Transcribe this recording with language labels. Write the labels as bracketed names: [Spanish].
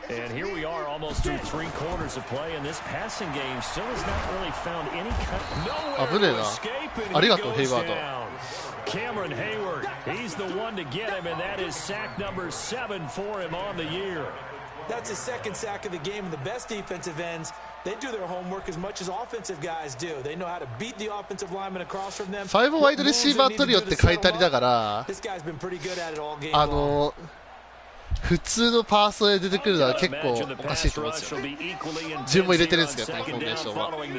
[English] And here we are almost through 3 quarters of play, and this passing game still has not really found any nowhere to escape, and he goes down. Cameron Hayward, he's the one to get him, and that is sack number 7 for him on the year. That's his 2nd sack of the game, and the best defensive ends, they do their homework as much as offensive guys do. They know how to beat the offensive lineman across from them. [Japanese] 5ワイドレシーバートリオって書いてありながら、 [English] This guy's been pretty good at it all game long. [Japanese] 普通のパーソで出てくるのは結構おかしいと思うんですよね。自分も入れてるんですけど、このフォーメーションは。